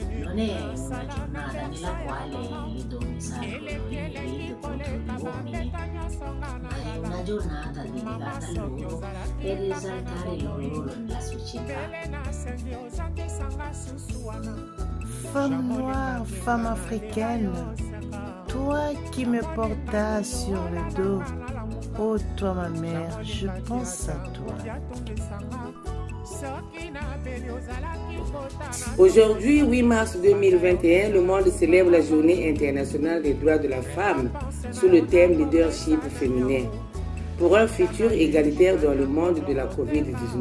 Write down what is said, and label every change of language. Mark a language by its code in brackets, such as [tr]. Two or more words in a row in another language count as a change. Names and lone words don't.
[it] non è una giornata nella quale le donne salgono in rete contro gli uomini, ma è una giornata dedicata a loro per esaltare il loro ruolo nella società. [fr] Femme noire, femme africaine, toi qui me portas sur le dos, oh toi ma mère, je pense à toi. Aujourd'hui, 8 mars 2021, le monde célèbre la Journée internationale des droits de la femme sous le thème leadership féminin pour un futur égalitaire dans le monde de la COVID-19.